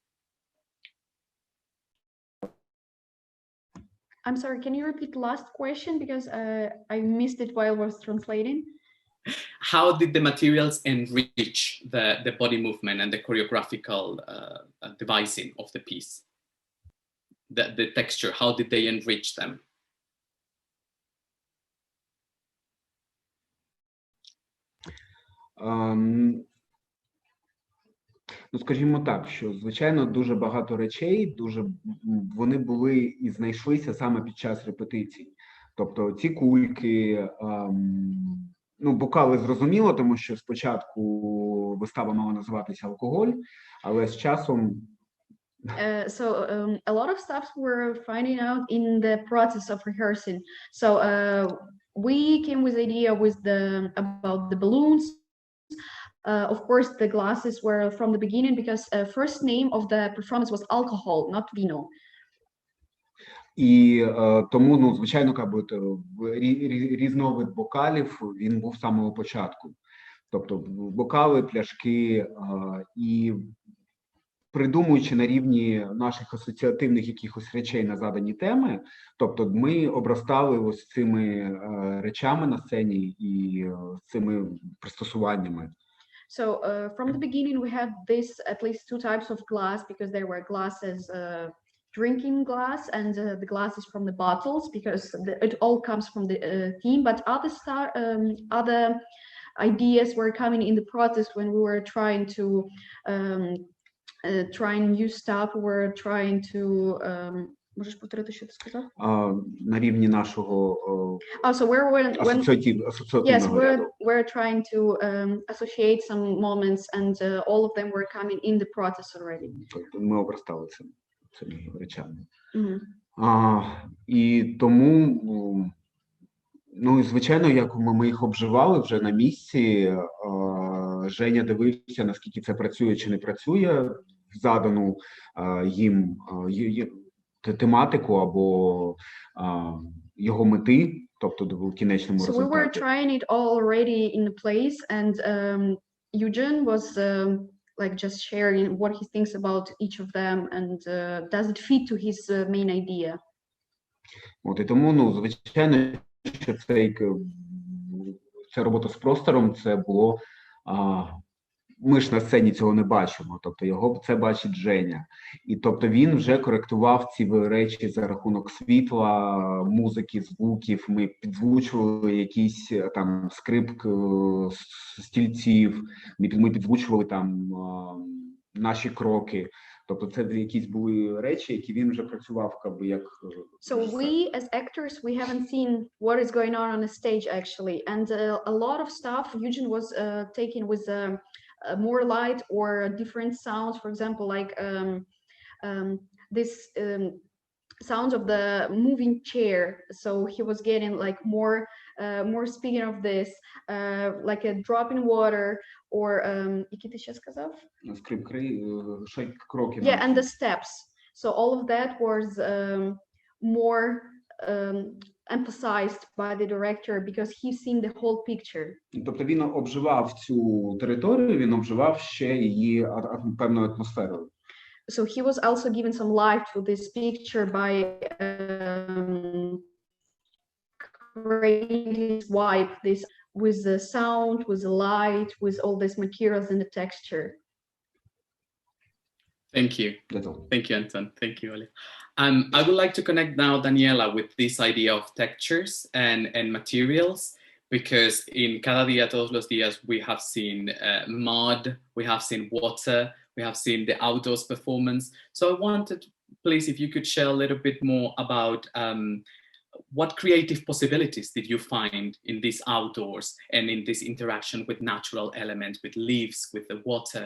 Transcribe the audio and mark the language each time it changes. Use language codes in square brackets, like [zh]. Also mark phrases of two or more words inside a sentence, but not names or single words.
[en] I'm sorry, can you repeat the last question? Because I missed it while I was translating. How did the materials enrich the body movement and the choreographical devising of the piece? The texture, how did they enrich them? [uk] Ну, скажімо так, що, звичайно, дуже багато речей, вони були і знайшлися саме під час репетицій. Тобто ці кульки, ну, бокали зрозуміло, тому що спочатку вистава мала називатися «Алкоголь», але з часом... [en] A lot of stuff we're finding out in the process of rehearsing. So we came with the idea about the balloons. Of course, the glasses were from the beginning because first name of the performance was alcohol, not vino. [uk] І тому, ну, звичайно, різновид бокалів, він був з самого початку. Тобто бокали, пляшки, і придумуючи на рівні наших асоціативних якихось речей на задані теми, тобто ми обростали ось цими речами на сцені і цими пристосуваннями. [en] So from the beginning, we had at least two types of glass because there were glasses, drinking glass, and the glasses from the bottles because it all comes from the theme. But other ideas were coming in the process when we were trying to try new stuff. We were trying to. [uk] Можеш повторити, що ти сказав? На рівні нашого асоціативного ряду. [en] We're trying to associate some moments and all of them were coming in the process already. [uk] Ми обростали цими речами. І тому, ну, і звичайно, як ми їх обживали вже на місці, Женя дивився, наскільки це працює чи не працює, в задану їм тематику або його мети, тобто в кінечному [en] So we were [uk] результаті. [en] trying it all already in place, and Eugene was like just sharing what he thinks about each of them, and does it fit to his main idea. [uk] От і тому, ну, звичайно, що ця робота з простором, це було, ми ж на сцені цього не бачимо, тобто його це бачить Женя. І тобто він вже коректував ці речі за рахунок світла, музики, звуків, ми підзвучували якісь там скрипки, стільців, ми підзвучували там наші кроки. Тобто це якісь були речі, які він вже працював, як... [en] So we as actors, we haven't seen what is going on the stage actually, and a lot of stuff Eugene was taking with more light or different sounds, for example, like this sounds of the moving chair. So he was getting like more speaking of this, like a drop in water, or [uk] які ти ще сказав? [en] Yeah, and the steps. So all of that was more emphasized by the director because he's seen the whole picture. [uk] Тобто він обживав цю територію, він обживав ще її певною атмосферою. [en] So he was also giving some life to this picture by creating this vibe, this with the sound, with the light, with all these materials and the texture. Thank you. Thank you, Anton. Thank you, Olia. I would like to connect now, Daniela, with this idea of textures and materials, because in Cada día, todos los días, we have seen mud, we have seen water, we have seen the outdoors performance. So I wanted, please, if you could share a little bit more about what creative possibilities did you find in this outdoors and in this interaction with natural elements, with leaves, with the water?